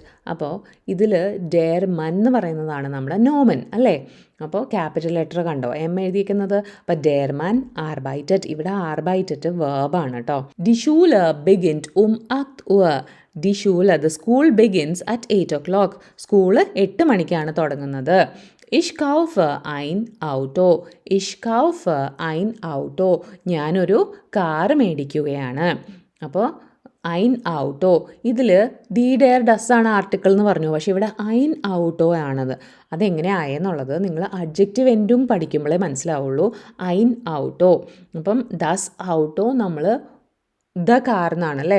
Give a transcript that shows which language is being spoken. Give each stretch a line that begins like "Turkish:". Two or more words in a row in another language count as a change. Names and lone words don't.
Malayalam: അപ്പോൾ ഇതിൽ
German: der Mann
Malayalam: എന്ന് പറയുന്നതാണ് നമ്മുടെ നോമൻ അല്ലേ. അപ്പോൾ
English: capital letter
Malayalam: കണ്ടോ എം എഴുതിയിരിക്കുന്നത്. അപ്പോൾ
German: der Mann arbeitet.
Malayalam: ഇവിടെ ആർബൈറ്റഡ് വേർബാണ് കേട്ടോ.
German: Die Schule beginnt 8 Uhr. Die Schule,
English: the school begins at 8 o'clock.
Malayalam: സ്കൂള് 8 മണിക്കാണ് തുടങ്ങുന്നത്.
German: Ich kaufe ein Auto. Ich kaufe ein Auto.
Malayalam: ഞാനൊരു കാർ മേടിക്കുകയാണ്. അപ്പോൾ
German: ein Auto.
Malayalam: ഇതിൽ
German: die, der, das
Malayalam: ആണ് ആർട്ടിക്കിൾ എന്ന് പറഞ്ഞു, പക്ഷേ ഇവിടെ
German: ein Auto
Malayalam: ആണത്. അതെങ്ങനെ ആയെന്നുള്ളത് നിങ്ങൾ
English: adjective endings
Malayalam: പഠിക്കുമ്പോഴേ മനസ്സിലാവുള്ളൂ.
German: Ein Auto.
Malayalam: അപ്പം
German: das Auto
Malayalam: നമ്മൾ
English: the car
Malayalam: എന്നാണ് അല്ലേ.